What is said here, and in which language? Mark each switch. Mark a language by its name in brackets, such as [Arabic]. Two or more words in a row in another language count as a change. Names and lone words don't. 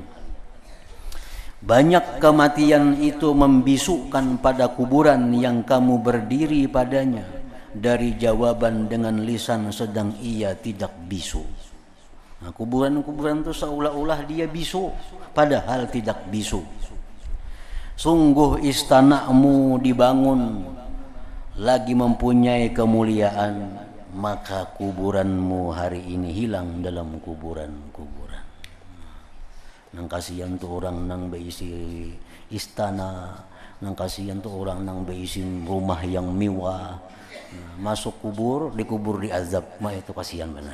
[Indonesian] Banyak kematian itu membisukkan pada kuburan yang kamu berdiri padanya, dari jawaban dengan lisan sedang ia tidak bisu. Nah, kuburan-kuburan itu seolah-olah dia bisu, padahal tidak bisu. Sungguh istanamu dibangun lagi mempunyai kemuliaan, maka kuburanmu hari ini hilang dalam kuburan-kuburan. [Banjar] Nang kasihan tuh orang nang beisi istana, nang kasihan tuh orang nang beisi rumah yang mewah. Masuk kubur, dikubur di azab, mah itu kasihan benar.